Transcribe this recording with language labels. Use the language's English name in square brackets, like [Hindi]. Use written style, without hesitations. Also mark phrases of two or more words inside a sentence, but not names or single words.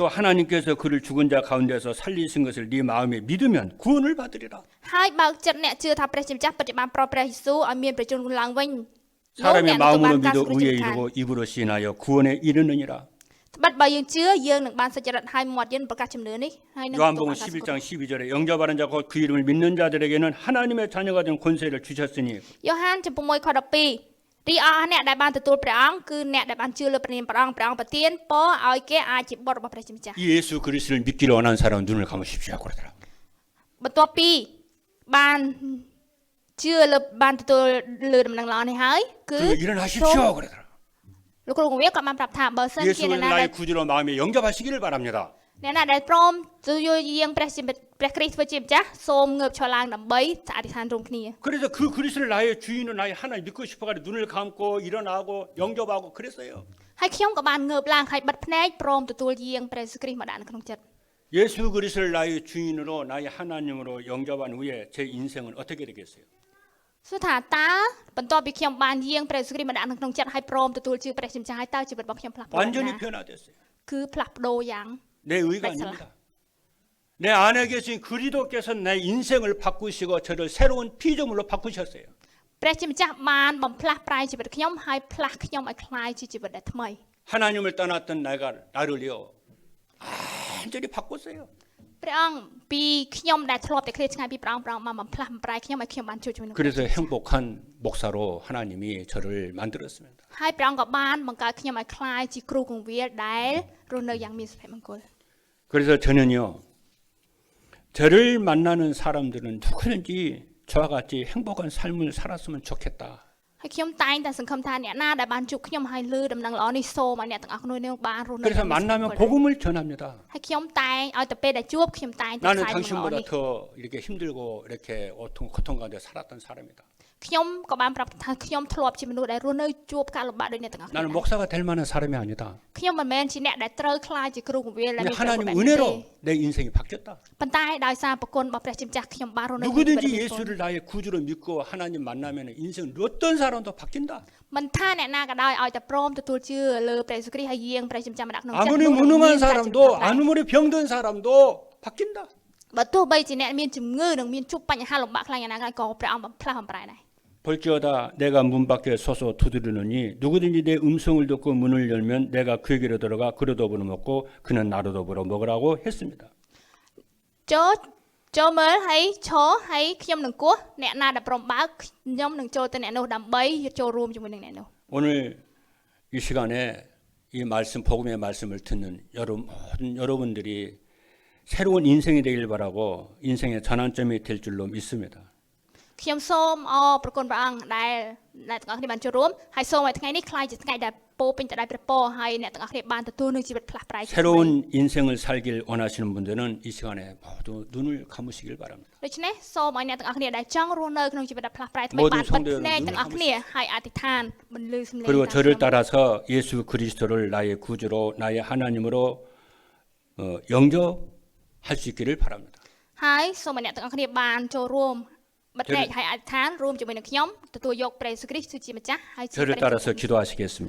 [Korean] 또 하나님께서 그를 죽은 자 가운데서 살리신 것을 네 마음에 믿으면 구원을 받으리라. [Khmer] ហើយបើកចិត្តអ្នកជឿថាព្រះជាម្ចាស់ពិតជាបានប្រោសព្រះយេស៊ូវឲ្យមានប្រជញ្ញឡើងវិញ [Korean] 사람의 마음으로 믿어 [Khmer] ស្រួល [Korean] 의에 [Khmer] ចិត្តខាង [Korean] 이르고 입으로 시인하여 구원에 이르느니라. [Khmer] ត្បិតបើយើងជឿយើងនឹងបានសុចរិតហើយមាត់យើងប្រកាសជំនឿនេះហើយនឹង [Korean] 요한복음 11장 12절에 영접하는 자고 그 이름을 믿는 자들에게는 하나님의 자녀가 된 권세를 주셨으니 [Khmer] យ៉ូហានចំពុក1ខ12រីអស់អ្នកដែលបានទទួលព្រះអង្គគឺអ្នកដែលបានជឿលើព្រះនាមព្រះអង្គប្រទានពរឲ្យគេអាចជាបុត្ររបស់ព្រះជាម្ចាស់ [Korean] 이 예수 그리스도를 믿기를 원하는 사람은 눈을 감으십시오 그러더라. [Khmer] បន្ទាប់ពីបានជឿលើបានទទួលលើដំណឹងល្អនេះហើយគឺ [Korean] 그리고 일어나십시오 그러더라. [Khmer] លោកគ្រូកងវាក៏បានប្រាប់ថាបើសិនជា [Korean] 예수를 [Khmer] អ្នកណា [Korean] 나의 구주로 마음에 영접하시기를 바랍니다. [Khmer] អ្នកណាដែលព្រមទទួលយាងព្រះគ្រីស្ទធ្វើជាម្ចាស់សូមងើបឈរឡើងដើម្បីអធិដ្ឋានរួមគ្នា [Korean] 그래서 그 그리스도를 나의 주인으로 나의 하나님 믿고 싶어가지고 눈을 감고 일어나고 영접하고 그랬어요. [Khmer] ហើយខ្ញុំក៏បានងើបឡើងហើយបិទភ្នែកព្រមទទួលយាងព្រះយេស៊ូវគ្រីស្ទមកដាក់នៅក្នុងចិត្ត [Korean] 예수 그리스도를 나의 주인으로 나의 하나님으로 영접한 후에 제 인생은 어떻게 되겠어요? [Khmer] សួរថាតើបន្ទាប់ពីខ្ញុំបានយាងព្រះយេស៊ូវគ្រីស្ទមកដាក់នៅក្នុងចិត្តហើយព្រមទទួលជឿព្រះជាម្ចាស់ហើយតើជីវិតរបស់ខ្ញុំផ្លាស់ប្ដូរ [Korean] 완전히 [Khmer] ណា [Korean] 변화됐어요. [Khmer] គឺផ្លាស់ប្ដូរយ៉ាង [Korean] 내 의가 아닙니다. 내 안에 계신 그리스도께서 내 인생을 바꾸시고 저를 새로운 피조물로 바꾸셨어요. [Khmer] ព្រះជាម្ចាស់បានបំផ្លាស់ប្រែជីវិតខ្ញុំហើយផ្លាស់ខ្ញុំឲ្យคล้ายជាជីវិតដែលថ្មី [Korean] 하나님을 떠났던 나를요 완전히 바꿨어요. [Khmer] ព្រះអង្គពីខ្ញុំដែលធ្លាប់តែឃ្លាតឆ្ងាយពីព្រះអង្គបានបំផ្លាស់បំប្រែខ្ញុំឲ្យខ្ញុំបានជួបជាមួយនឹង [Korean] 그래서 행복한 목사로 하나님이 저를 만들었습니다. [Khmer] ហើយព្រះអង្គក៏បានបង្កើតខ្ញុំឲ្យคล้ายជាគ្រូគង្វាលដែលរស់នៅយ៉ាងមានសុភមង្គល [Korean] 그래서 저는요 저를 만나는 사람들은 누구든지 저와 같이 행복한 삶을 살았으면 좋겠다. [Khmer] ហើយខ្ញុំតែងតែសង្ឃឹមថាអ្នកណាដែលបានជួបខ្ញុំហើយលើដំណឹងល្អនេះសូមឲ្យអ្នកទាំងអស់គ្នានឹងបានរស់នៅ [Korean] 그래서 만나면 복음을 전합니다. [Khmer] ហើយខ្ញុំតែងឲ្យទៅពេលដែលជួបខ្ញុំតែងតែ [Korean] 나는 [Khmer] ផ្សាយដំណឹងល្អ [Korean] 당신보다 [Khmer] នេះ [Korean] 더 이렇게 힘들고 이렇게 고통 가운데 살았던 사람이다. [Khmer] ខ្ញុំក៏បានប្រាប់ថាខ្ញុំធ្លាប់ជាមនុស្សដែលរស់នៅជួបការលំបាកដូចអ្នកទាំងអស់គ្នា [Korean] 나는 목사가 될 만한 사람이 아니다. [Khmer] ខ្ញុំមិនមែនជាអ្នកដែលត្រូវខ្លាចជាគ្រូគង្វាលដែល [Korean] 근데 [Khmer] មានព្រះគុណ [Korean] 하나님 [Khmer] បែបនេះទេ [Korean] 은혜로 내 인생이 바뀌었다. [Khmer] ប៉ុន្តែដោយសារប្រគុណរបស់ព្រះជាម្ចាស់ខ្ញុំបានរស់នៅ [Korean] 누구든지 예수를 나의 구주로 믿고 하나님 만나면 인생 어떤 사람도 바뀐다. [Khmer] មិនថាអ្នកណាក៏ដោយឲ្យតែព្រមទទួលជឿលើព្រះយេស៊ូវគ្រីស្ទហើយយាងព្រះជាម្ចាស់មកដាក់ក្នុងចិត្ត [Korean] 아무리 [Khmer] នោះ [Korean] 무능한 [Khmer] មានការជំនឿ [Korean] 사람도 [Khmer] ដែរ [Korean] 아무리 병든 사람도 바뀐다. [Khmer] បើទោះបីជាអ្នកមានជំងឺនិងមានជួបបញ្ហាលំបាកខ្លាំងយ៉ាងណាក៏ព្រះអង្គបំផ្លាស់បំប្រែដែរ [Korean] 볼지어다 내가 문 밖에 서서 두드리느니 누구든지 내 음성을 듣고 문을 열면 내가 그에게로 들어가 그로 더불어 먹고 그는 나로 더불어 먹으라고 했습니다. [Khmer] ចូលមើលហើយឈរហើយខ្ញុំនឹងគោះអ្នកណាដែលព្រមបើកខ្ញុំនឹងចូលទៅអ្នកនោះដើម្បីចូលរួមជាមួយនឹងអ្នកនោះ [Korean] 오늘 이 시간에 이 말씀 복음의 말씀을 듣는 모든 여러분들이 새로운 인생이 되길 바라고 인생의 전환점이 될 줄로 믿습니다. [Khmer] ខ្ញុំសូមអរប្រគុណព្រះអង្គដែលអ្នកទាំងអស់គ្នាបានចូលរួមហើយសូមឲ្យថ្ងៃនេះខ្លាយជាថ្ងៃដែលពោពេញទៅដោយព្រះពរហើយអ្នកទាំងអស់គ្នាបានទទួលនូវជីវិតផ្លាស់ប្រែជាថ្មី [Korean] 새로운 인생을 살길 원하시는 분들은 이 시간에 모두 눈을 감으시길 바랍니다. [Khmer] ដូច្នេះសូមឲ្យអ្នកទាំងអស់គ្នាដែលចង់រស់នៅក្នុងជីវិតដែលផ្លាស់ប្រែថ្មី [Korean] 모든 [Khmer] បានបិទ [Korean] 성도들 [Khmer] ភ្នែក [Korean] 눈을 [Khmer] ទាំងអស់គ្នាហើយអធិដ្ឋានបន្លឺសំឡេង [Korean] 그리고 [Khmer] តាម [Korean] 저를 [Khmer] ខ្ញុំ [Korean] 따라서 예수 그리스도를 나의 구주로 나의 하나님으로 영접할 수 있기를 바랍니다. [Khmer] ហើយសូមឲ្យអ្នកទាំងអស់គ្នាបានចូលរួមបិទភ្នែកហើយអធិដ្ឋានរួមជាមួយនឹងខ្ញុំទទួលយកព្រះយេស៊ូវគ្រីស្ទជាម្ចាស់ហើយជា [Korean] 저를 [Khmer] ព្រះ [Korean] 따라서 기도하시겠습니다.